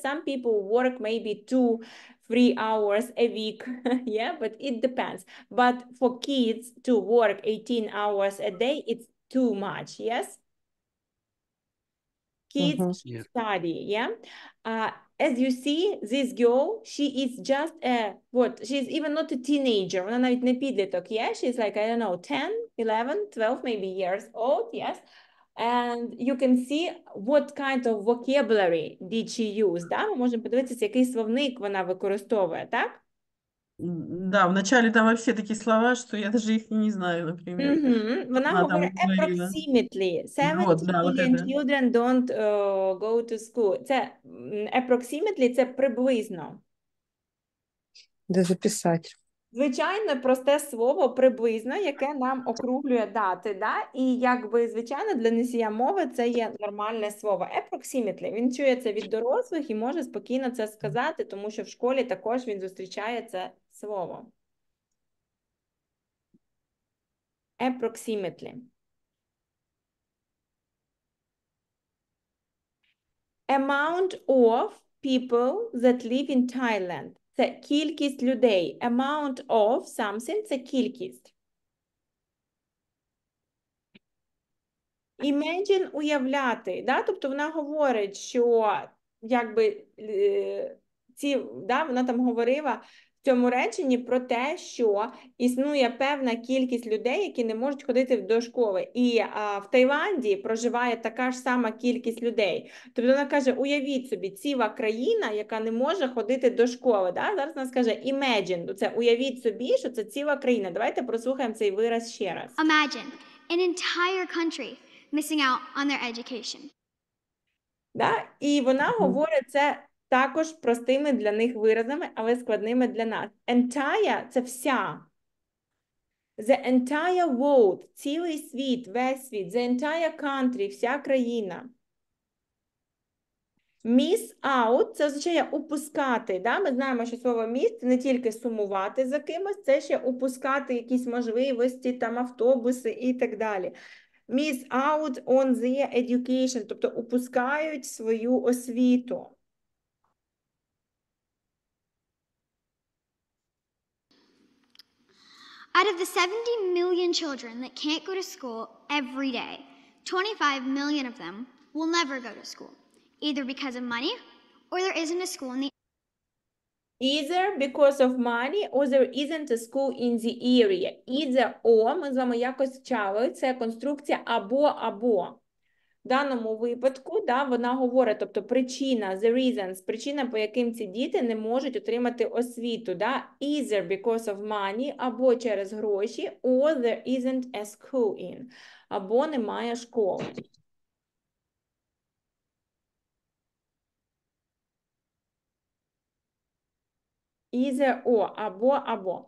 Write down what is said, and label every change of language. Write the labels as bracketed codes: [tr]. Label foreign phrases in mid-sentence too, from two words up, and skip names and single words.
[en] Some people work maybe 2-3 hours a week, yeah, but it depends. But for kids to work 18 hours a day, it's too much, yes. Kids Mhm. should study, yeah. As you see, this girl, she is just a, she's even not a teenager, [uk] вона навіть не підліток, [en] yeah? She's like, I don't know, 10, 11, 12 maybe years old, yes? And you can see what kind of vocabulary did she use, [ru] да? [uk] Ми можемо подивитися, який словник вона використовує, так? [ru] Да, вначале там вообще такие слова, что я даже их и не знаю, например. [uk] Вона [ru] Она там [uk] говорить говорила. [en] approximately. 70 [ru] Вот, да, вот [en] million [ru] это. [en] children don't go to school. [uk] Це approximately, це приблизно. Де записати? Звичайно, просте слово приблизно, яке нам округлює дати, да? І якби, звичайно, для носія мови це є нормальне слово. [en] Approximately. [uk] Він чує це від дорослих і може спокійно це сказати, тому що в школі також він зустрічає це слово. [en] Approximately. Amount of people that live in Thailand. [uk] Це кількість людей. [en] Amount of something – [uk] це кількість. Imagine – уявляти. Да? Тобто вона говорить, що якби вона там говорила в цьому реченні про те, що існує певна кількість людей, які не можуть ходити до школи. І в Таїланді проживає така ж сама кількість людей. Тобто вона каже, уявіть собі, ціла країна, яка не може ходити до школи. Да? Зараз вона скаже imagine, це уявіть собі, що це ціла країна. Давайте прослухаємо цей вираз ще раз. [en] Imagine an entire country missing out on their education. [ru] Да? [uk] І вона говорить це також простими для них виразами, але складними для нас. Entire – це вся. [en] The entire world – [uk] цілий світ, весь світ. [en] The entire country – [uk] вся країна. [en] Miss out – [uk] це означає упускати. Да? Ми знаємо, що слово miss – це не тільки сумувати за кимось, це ще упускати якісь можливості, там автобуси і так далі. [en] Miss out on their education, [uk] тобто упускають свою освіту. [en] Out of the 70 million children that can't go to school every day, 25 million of them will never go to school, either because of money or there isn't a school in the Either because of money or there isn't a school in the area. Either or, [uk] ми з вами якось вчали, це конструкція або-або. В даному випадку, да, вона говорить, тобто причина, [en] the reasons, [uk] причина, по яким ці діти не можуть отримати освіту, да, [en] either because of money, [uk] або через гроші, [en] or there isn't a school in, [uk] або немає школи. [en] Either or, [uk] або.